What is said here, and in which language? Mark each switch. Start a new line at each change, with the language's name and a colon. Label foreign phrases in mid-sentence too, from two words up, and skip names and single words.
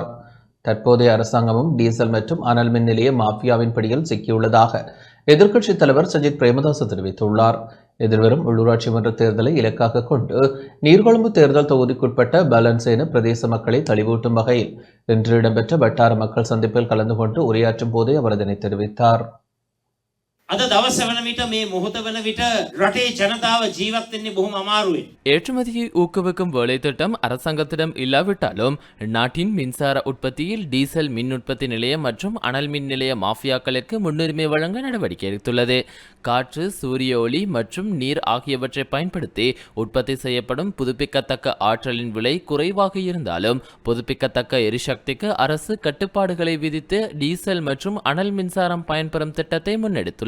Tamil: தற்போதைய அரசாங்கமும் டீசல் மற்றும் அனல் மின் நிலைய மாஃபியாவின் பிடியில் சிக்கியுள்ளதாக எதிர்க்கட்சித் தலைவர் சஜித் பிரேமதாச தெரிவித்துள்ளார். எதிர்வரும் உள்ளூராட்சி மன்ற தேர்தலை இலக்காக கொண்டு நீர்கொழும்பு தேர்தல் தொகுதிக்குட்பட்ட பலன்சேன பிரதேச மக்களை தெளிவூட்டும் வகையில் இன்று இடம்பெற்ற வட்டார மக்கள் சந்திப்பில் கலந்து கொண்டு உரையாற்றும் போதே அவர் இதனை தெரிவித்தார்.
Sinhala: අද දවස වන විට මේ මොහොත වන විට රටේ ජනතාව ජීවත් වෙන්නේ බොහොම අමාරුවෙන්.
Tamil: ஏற்றுமதியை ஊக்குவிக்கும் வேலை திட்டம் அரசாங்கத்திடம் இல்லாவிட்டாலும் நாட்டின் மின்சார உற்பத்தியில் டீசல் மின் உற்பத்தி நிலையம் மற்றும் அனல் மின் நிலைய மாஃபியாக்களுக்கு முன்னுரிமை வழங்க நடவடிக்கை எடுத்துள்ளது. காற்று, சூரிய ஒளி மற்றும் நீர் ஆகியவற்றை பயன்படுத்தி உற்பத்தி செய்யப்படும் புதுப்பிக்கத்தக்க ஆற்றலின் விலை குறைவாக இருந்தாலும் புதுப்பிக்கத்தக்க எரிசக்திக்கு அரசு கட்டுப்பாடுகளை விதித்து டீசல் மற்றும் அனல் மின்சாரம் பயன்பெறும் திட்டத்தை முன்னெடுத்துள்ளது.